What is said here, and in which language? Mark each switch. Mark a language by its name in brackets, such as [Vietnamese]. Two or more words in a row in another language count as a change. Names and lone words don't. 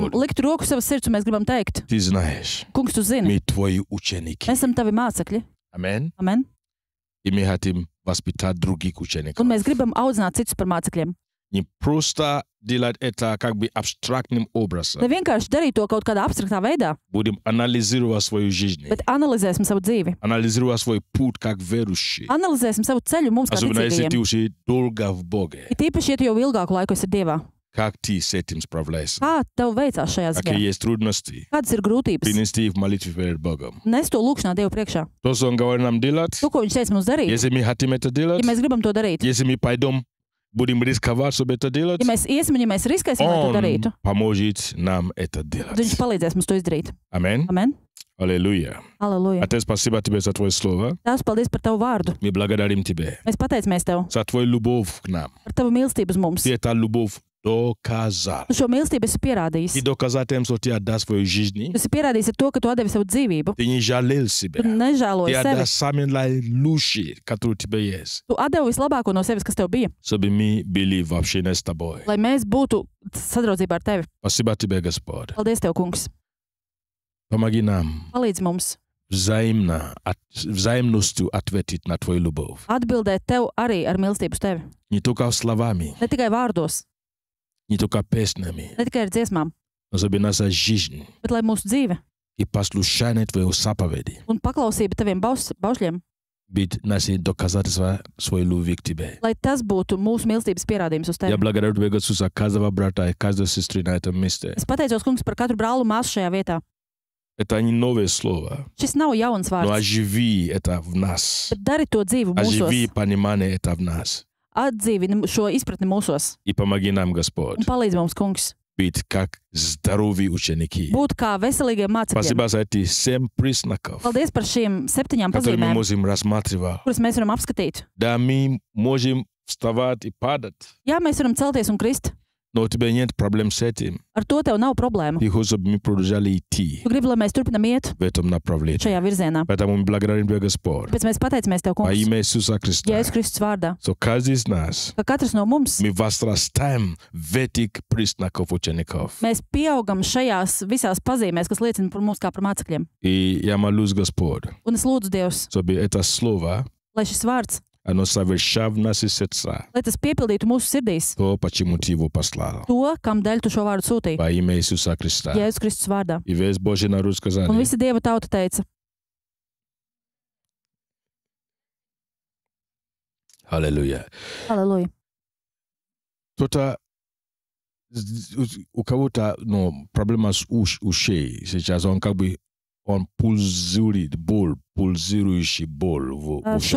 [Russian] Господь, [Latvian] likt roku savas sirds, un mēs gribam teikt, [Russian] Ты знаешь, [Latvian] kungs, tu zini, [Russian] мы Твои ученики. [Latvian] mēs esam tavi mācekļi. [Russian] Amen. [Latvian] Amen. [Russian] И мы хотим воспитать других учеников. [Latvian] Un mēs gribam audzināt citus par mācekļiem. [Russian] Не просто делать это как бы абстрактным образом. [Latvian] Ne vienkārši darīt to kaut kādā abstraktā veidā, [Russian] Будем анализировать свою жизнь. [Latvian] bet analizēsim savu dzīvi. [Russian] Анализировать свой путь как верующий. [Latvian] Analizēsim savu ceļu mums kā [Russian] Особенно если [Latvian] ticīgajiem. [Russian] ты уже долго в Боге. [Latvian] It īpaši, ja tu jau ilgāku laiku esi Dievā. [Russian] Как ты с этим справляешься? [Latvian] Kā tev veicās šajā [Russian] Какие [Latvian] ziņā? [Russian] есть трудности? [Latvian] Kādas ir grūtības? [Russian] Принести их в молитве перед Богом. [Latvian] Nes to lūkšanā Dievu priekšā. [Russian] То, что Он говорит нам делать, [Latvian] To, ko viņš teica mums darīt, [Russian] если мы хотим это делать, [Latvian] ja mēs gribam to darīt, [Russian] если мы пойдем, будем рисковать, чтобы это делать, [Latvian] ja mēs iesim un ja mēs riskēsim, lai to [Russian] Он [Latvian] darītu, [Russian] поможет нам это [Latvian] tad [Russian] делать. [Latvian] viņš palīdzēs mums to izdarīt. [Russian] Amen. [Latvian] Amen. [Russian] Аллилуйя. [Latvian] Halleluja. [Russian] Отец, спасибо Тебе за Твое Слово. [Latvian] Tēvs, paldies par tavu vārdu. [Russian] Мы благодарим Тебя [Latvian] Mēs pateicamies tev [Russian] за Твою любовь к нам. [Latvian] par tavu mīlestību uz mums. [Russian] Ты эту любовь доказал. [Latvian] Tu šo mīlestību esi pierādījis. [Russian] Ты доказал тем, что Ты отдал свою жизнь. [Latvian] Tu esi pierādījis ar to, ka tu atdevi savu dzīvību. [Russian] Ты не жалел [Latvian] Tu [Russian] себя. [Latvian] nežēloji [Russian] Ты отдал [Latvian] sevi. [Russian] самое наилучшее, которое у тебя есть, [Latvian] Tu atdevi vislabāko no sevis, kas tev bija, [Russian] чтобы мы были в общении с Тобой. [Latvian] lai mēs būtu sadraudzībā ar tevi. [Russian] Спасибо Тебе, Господь. [Latvian] Paldies tev, kungs. [Russian] Помоги нам [Latvian] Palīdzi mums [Russian] взаимностью ответить на Твою любовь. [Latvian] atbildēt tev arī ar mīlestību uz tevi. [Russian] Не только словами, [Latvian] Ne tikai vārdos, [Russian] не только песнями, [Latvian] ne tikai ar dziesmām, [Russian] но чтобы наша жизнь [Latvian] bet lai mūsu dzīve [Russian] и послушание Твоего заповеди [Latvian] un paklausība taviem baušļiem, [Russian] быть нашим доказательством своей любви к Тебе. [Latvian] lai tas būtu mūsu mīlestības pierādījums uz [Russian] Я [Latvian] tevi. [Russian] благодарю Тебя, Господь, за каждого брата и каждой сестры на этом месте. [Latvian] Es pateicos, kungs, par katru brālu un māsu šajā vietā. [Russian] Это не новое слово, [Latvian] Šis nav jauns [Russian] но [Latvian] vārds, [Russian] оживи это в нас. [Latvian] bet dari to dzīvu [Russian] Оживи [Latvian] mūsos. [Russian] понимание это в нас. [Latvian] Atdzīvini šo izpratni mūsos [Russian] И помоги нам, Господь, [Latvian] un palīdzi mums, kungs, [Russian] быть как здоровые ученики. [Latvian] būt kā veselīgiem mācekļiem. [Russian] Спасибо за эти 7 признаков, [Latvian] Paldies par šīm 7 [Russian] которые мы [Latvian] pazīmēm, [Russian] можем рассматривать. [Latvian] kuras mēs varam apskatīt. [Russian] Да, мы можем вставать и падать, [Latvian] Jā, mēs varam celties un krist. [Russian] но у тебя нет проблем с этим. [Latvian] Ar to tev nav problēmu. [Russian] Ты хочешь, чтобы мы продолжали идти [Latvian] Tu gribi, lai mēs turpinam iet [Russian] в этом направлении. [Latvian] šajā virzienā. [Russian] Поэтому мы благодарим Тебя, Господь, [Latvian] Tāpēc mēs pateicamies tev, [Russian] во [Latvian] kungs, [Russian] имя Иисуса Христа. [Latvian] Jēzus Kristus vārdā, [Russian] So каждый из нас, [Latvian] ka katrs no mums, [Russian] мы возрастаем в этих признаков учеников. [Latvian] mēs pieaugam šajās visās pazīmēs, kas liecina par mums kā par mācekļiem. [Russian] И я молюсь, Господь, [Latvian] Un es lūdzu Dievs, [Russian] чтобы это слово, [Latvian] lai šis vārds, [Russian] оно совершало в наши сердца [Latvian] lai tas piepildītu mūsu sirdīs [Russian] то, почему Ты его послал. [Latvian] to, kam dēļ tu šo vārdu sūtīji. [Russian] Во имя Иисуса Христа. [Latvian] Jēzus Kristus vārdā. [Russian] И весь Божий народ [Latvian] Un [Russian] сказали. [Latvian] visa Dieva tauta teica, [Russian] Аллилуйя. [Latvian] Halleluja. [Russian] Кто-то, у кого-то, проблема с ушей. Сейчас он как бы, он пульсирует, пульсирующий боль в ушах.